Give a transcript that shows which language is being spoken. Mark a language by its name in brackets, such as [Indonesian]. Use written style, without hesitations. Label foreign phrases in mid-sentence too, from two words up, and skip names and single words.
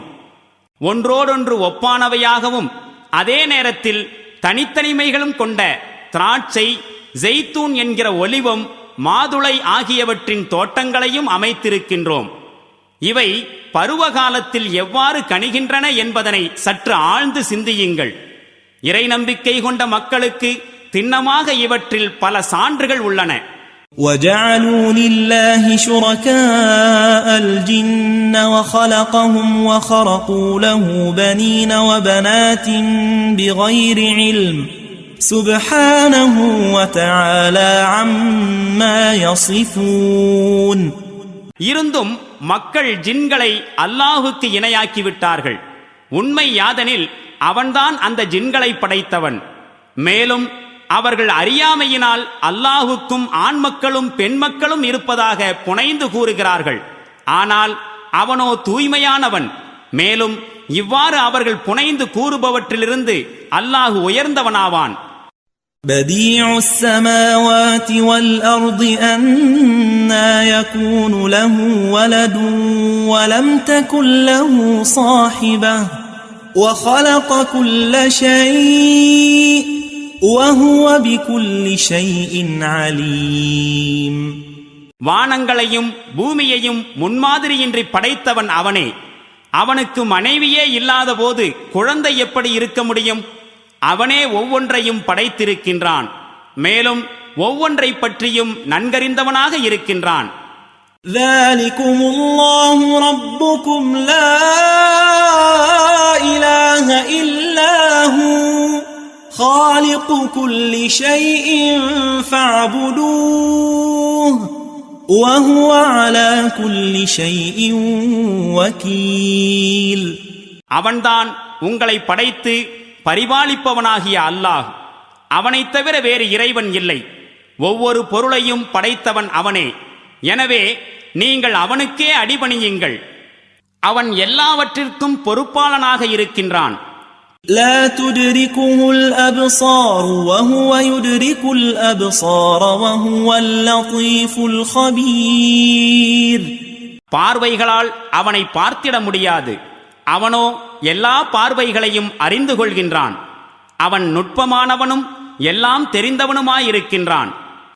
[Tamil] ஒன்றோடொன்று ஒப்பானவையாகவும் அதே நேரத்தில் தனித்தனிமைகளும் கொண்ட திராட்சை, ஜெய்தூன் என்கிற ஒலிவம், மாதுளை ஆகியவற்றின் தோட்டங்களையும் அமைத்திருக்கின்றோம். இவை பருவகாலத்தில் எவ்வாறு கனிகின்றன என்பதனை சற்று ஆழ்ந்து சிந்தியுங்கள். இறை நம்பிக்கை கொண்ட மக்களுக்கு திண்ணமாக இவற்றில் பல சான்றுகள் உள்ளன. [Arabic] وَجَعَلُوا لِلَّهِ شُرَكَاءَ الْجِنَّ وَخَلَقَهُمْ وَخَرَقُوا لَهُ بَنِينَ وَبَنَاتٍ بِغَيْرِ عِلْمٍ سُبْحَانَهُ وَتَعَالَى عَمَّا يَصِفُونَ. [Tamil] இருந்தும் மக்கள் ஜின்களை அல்லாஹுக்கு இணையாக்கிவிட்டார்கள். உண்மை யாதெனில் அவன்தான் அந்த ஜின்களை படைத்தவன். மேலும் அவர்கள் அறியாமையினால் அல்லாஹுக்கும் ஆண் மக்களும் பெண் மக்களும் இருப்பதாக புனைந்து கூறுகிறார்கள். ஆனால் அவனோ தூய்மையானவன். மேலும் இவ்வாறு அவர்கள் புனைந்து கூறுபவற்றிலிருந்து அல்லாஹ் உயர்ந்தவனாவான். [Arabic] بديع السماوات والأرض أنى يكون له ولد ولم تكن له صاحبة وخلق كل شيء وهو بكل شيء عليم. [Tamil] வானங்களையும் பூமியையும் முன்மாதிரியின்றி படைத்தவன் அவனே. அவனுக்கு மனைவியே இல்லாத போது குழந்தை எப்படி இருக்க முடியும்? அவனே ஒவ்வொன்றையும் படைத்திருக்கின்றான், மேலும் ஒவ்வொன்றை பற்றியும் நன்கறிந்தவனாக இருக்கின்றான். [Arabic] ذلكم الله ربكم لا إله إلا هو خالق كل شيء فاعبدوه وهو على كل شيء وكيل. [Tamil] அவன்தான் உங்களை படைத்து பரிபாலிப்பவனாகிய அல்லாஹ். அவனைத் தவிர வேறு இறைவன் இல்லை. ஒவ்வொரு பொருளையும் படைத்தவன் அவனே. எனவே நீங்கள் அவனுக்கே அடிபணியுங்கள். அவன் எல்லாவற்றிற்கும் பொறுப்பாளனாக இருக்கின்றான். [Arabic] لا تدركه الأبصار وهو يدرك الأبصار وهو اللطيف الخبير. [Tamil] பார்வைகளால் அவனை பார்த்திட முடியாது. அவனோ எல்லா பார்வைகளையும் அறிந்து கொள்கின்றான். அவன் நுட்பமானவனும் எல்லாம் தெரிந்தவனுமாயிருக்கின்றான்.